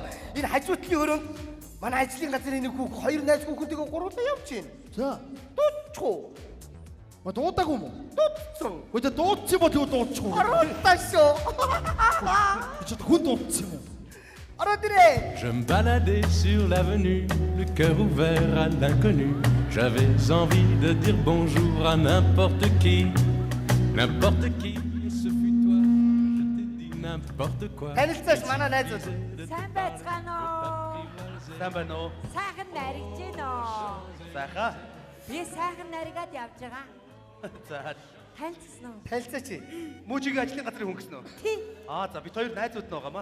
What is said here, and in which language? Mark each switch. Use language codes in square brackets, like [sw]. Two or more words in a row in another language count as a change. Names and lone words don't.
[mn] Энэ хажуутлын өрөөнд манай ажлын газрын нэг хүүх хоёр найз хүүхэдтэйгээ гурлаа явж байна. За. Дуудчихгүй. Ма дуудаагүй юм уу? Дуудсан. Хөөе дуудчих бол юу дуудчихгүй. Оролтоо шүү. Чи хүн дуудчих юм уу? Ороод ирээ. [fr] Je me baladais sur l'avenue, le cœur ouvert à l'inconnu. J'avais envie de dire bonjour à n'importe qui. N'importe qui, ce fut toi. Je t'ai dit n'importe quoi. [mn] Танилцаач манай найзууд. Сайн байцгаана уу? Сайн байна уу? Сайхан наригж гин үү? Сайхан. Би сайхан наригаад явж байгаа. За. Танилцсан уу? Танилцаач. Мөчигийн ажлын газрын хүн гэсэн үү? Тий. За бид хоёр найзууд нь байгаа маа.